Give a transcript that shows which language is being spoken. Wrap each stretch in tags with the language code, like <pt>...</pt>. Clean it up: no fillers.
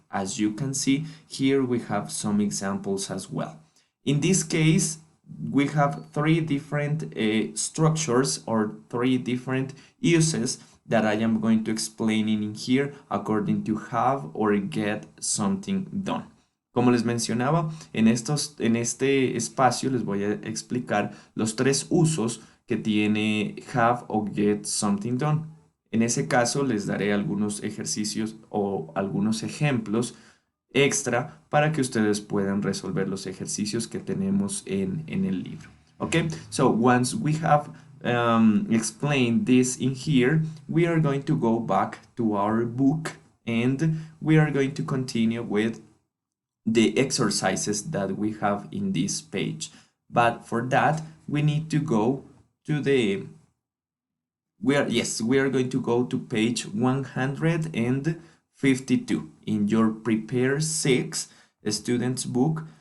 <en>As you can see here, we have some examples as well. In this case, we have three different structures or three different uses that I am going to explain in here according to have or get something done.</en> <es>Como les mencionaba, en este espacio les voy a explicar los tres usos que tiene have o get something done. En ese caso les daré algunos ejercicios o algunos ejemplos extra para que ustedes puedan resolver los ejercicios que tenemos en el libro.</es> <en>Okay, so once we have explained this in here, we are going to go back to our book and we are going to continue with the exercises that we have in this page. But for that, we need to go to the we are going to go to page 152 in your Prepare 6 students book.</en>